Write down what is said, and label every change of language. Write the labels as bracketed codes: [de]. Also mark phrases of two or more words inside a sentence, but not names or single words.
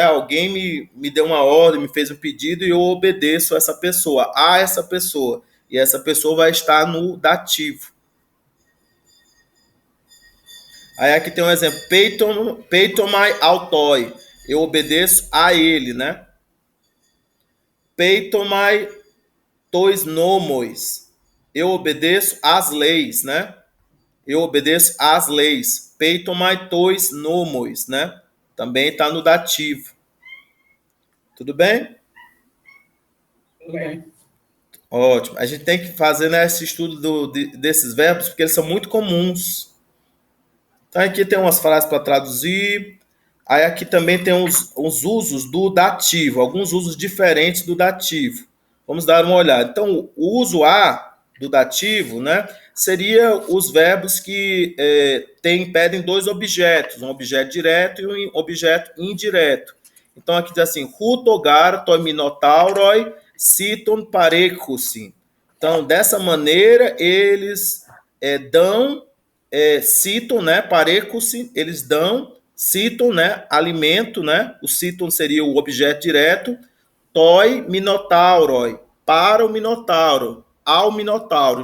[pt] Alguém me deu uma ordem, me fez um pedido e eu obedeço a essa pessoa. E essa pessoa vai estar no dativo. Aí aqui tem um exemplo, [el] πείθομαι αὐτῷ, [pt] eu obedeço a ele, né? [el] πείθομαι τοῖς νόμοις, [pt] eu obedeço às leis, né? Eu obedeço às leis. [el] πείθομαι τοῖς νόμοις, [pt] né? Também está no dativo. Tudo bem? Tudo bem. Ótimo. A gente tem que fazer, né, esse estudo desses verbos, porque eles são muito comuns. Então, aqui tem umas frases para traduzir. Aí aqui também tem uns usos do dativo, alguns usos diferentes do dativo. Vamos dar uma olhada. Então, o uso A do dativo, né, seria os verbos que pedem dois objetos, um objeto direto e um objeto indireto. Então, aqui diz assim, [el] οὕτω γὰρ τῷ Μινωταύρῳ σῖτον παρέχουσιν. [pt] Então, dessa maneira, eles citam, né, parecusin, eles dão, citam, né, alimento, né, o citam seria o objeto direto, [el] τῷ Μινωταύρῳ, [pt] para o minotauro, ao minotauro.